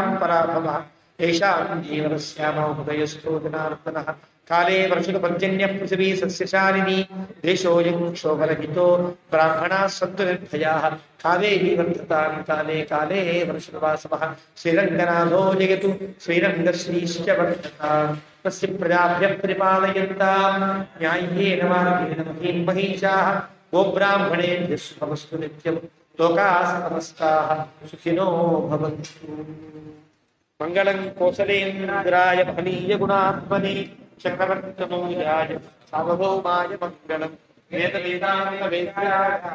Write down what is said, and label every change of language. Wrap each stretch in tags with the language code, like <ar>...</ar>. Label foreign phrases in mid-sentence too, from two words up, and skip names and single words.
<sa>పరాభవః ఏషాం జీవనస్యామో హృదయస్థో జనార్దనః కాలే వర్షుపర్జన్య పృథివీ సస్యశాలిని దేశోయం క్షోభరహితో బ్రాహ్మణా సంతు నిర్భయాః కావేరీ వర్ధతాం కాలే కాలే వర్షువాసవః శ్రీరంగనాథో జయతు శ్రీరంగశ్రీశ్చ వర్ధతాం తస్య ప్రజాభ్యః పరిపాలయంతాం న్యాయ్యేన మార్గేణ మహీషాః గోబ్రాహ్మణేభ్యः శుభమస్తు నిత్యం లోకాః సమస్తాః సుఖినో భవంతు. మంగళం కోసలేంద్రాయ మహనీయ గుణాత్మనే చక్రవర్తనూయాయ సార్వభౌమాయ మంగళం. వేద వేదాంత వేద్యాయ</sa>